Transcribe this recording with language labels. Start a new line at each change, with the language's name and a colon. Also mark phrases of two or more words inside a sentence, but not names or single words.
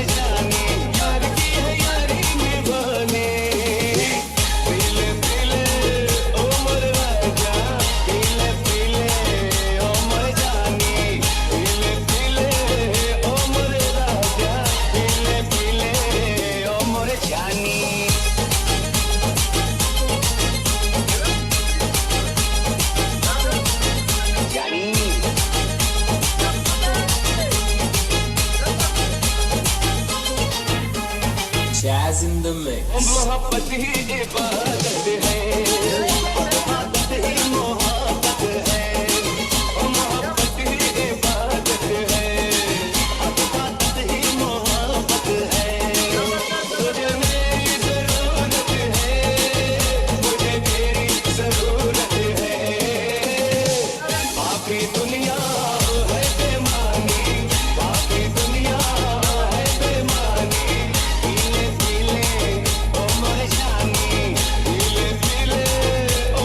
Hindi: जानी यार की है यारी निभानी पीले पीले ओ मोर राजा पीले पीले ओ मोर जानी पीले पीले ओ मोर राजा पीले पीले ओ मोर जानी जानी
English: Jazz in the mix.
Hindi: मोहब्बत ही इबादत है इबादत ही मोहब्बत है मोहब्बत ही इबादत है इबादत ही मोहब्बत है तुझे मेरी जरूरत है मुझे तेरी जरूरत है बाकी दुनिया है बेमानी बाकी दुनिया है बेमानी पीले पीले ओ मोर जानी पीले पीले